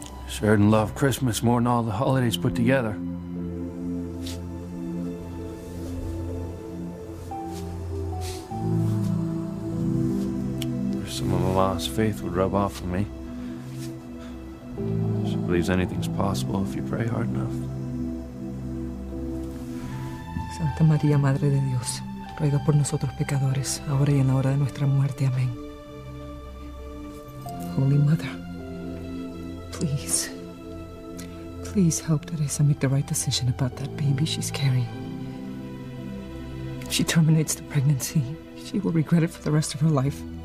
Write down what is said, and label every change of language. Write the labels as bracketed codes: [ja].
[en] Shared and loved Christmas more than all the holidays put together. Some of my mom's faith would rub off on me. She believes anything's possible if you pray hard enough. [es] Santa María, Madre de Dios, ruega por nosotros pecadores, ahora y en la hora de nuestra muerte. Amén. [en] Holy Mother, please, please help Teresa make the right decision about that baby she's carrying. If she terminates the pregnancy, she will regret it for the rest of her life.